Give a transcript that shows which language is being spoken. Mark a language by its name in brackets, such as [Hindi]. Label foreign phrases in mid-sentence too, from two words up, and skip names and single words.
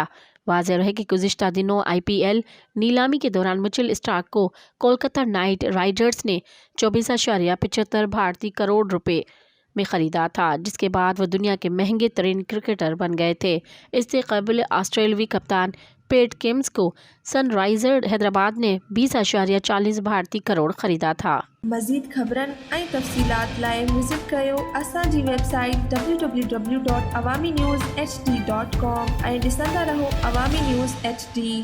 [Urdu] واضح رہے کہ گزشتہ دنوں IPL نیلامی کے دوران مچل اسٹارک کو کولکتہ نائٹ رائڈرز نے 24.75 بھارتی کروڑ روپے میں خریدا تھا، جس کے بعد وہ دنیا کے مہنگے ترین کرکٹر بن گئے تھے۔ اس سے قبل آسٹریلوی کپتان پیٹ کمنس کو سن رائزر حیدرآباد نے 20.40 بھارتی کروڑ خریدا تھا۔ مزید خبرن [Sindhi] ऐं तफ़सीलात लाइ विज़िट कयो असांजी वेबसाइट www.awamiNewsHD.com ऐं ॾिसंदा रहो अवामी न्यूज़ HD।